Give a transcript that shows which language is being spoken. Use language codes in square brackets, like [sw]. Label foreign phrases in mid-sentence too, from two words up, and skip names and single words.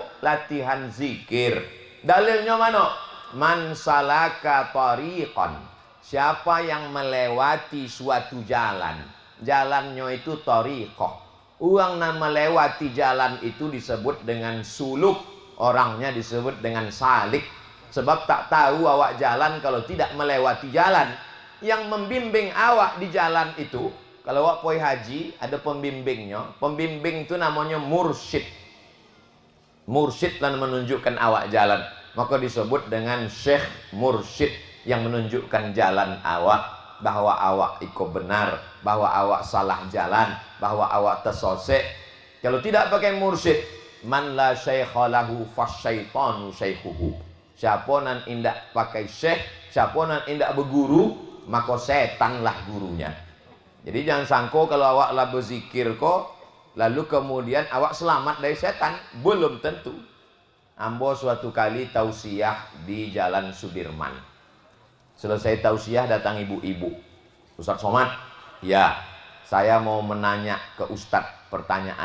[id] Latihan zikir. Dalilnya mana? [ar] من سلك طريقا. [id] Siapa yang melewati suatu jalan. Jalannya itu tariqah. Orang yang melewati jalan itu disebut dengan suluk. Orangnya disebut dengan salik. Sebab tak tahu awak jalan kalau tidak melewati jalan. Yang membimbing awak di jalan itu, kalau awak pergi haji, ada pembimbingnya. Pembimbing itu namanya mursyid. Mursyid dan menunjukkan awak jalan. Maka disebut dengan syekh mursyid yang menunjukkan jalan awak. Bahwa awak ikut benar, bahwa awak salah jalan, bahwa awak tersosek. Kalau tidak pakai mursyid, [ar] من لا شيخ له فالشيطان شيخه. [id] Siapa [min] nan indak [id] pakai syekh, siapa [min] nan indak [id] berguru, maka setanlah gurunya. Jadi jangan sangko kalau awak lah berzikir kok, lalu kemudian awak selamat dari setan. Belum tentu. Ambo suatu kali tausiah di Jalan Sudirman. Selesai tausiah datang ibu-ibu. Ustadz Somad, ya, saya mau menanya ke Ustadz pertanyaan.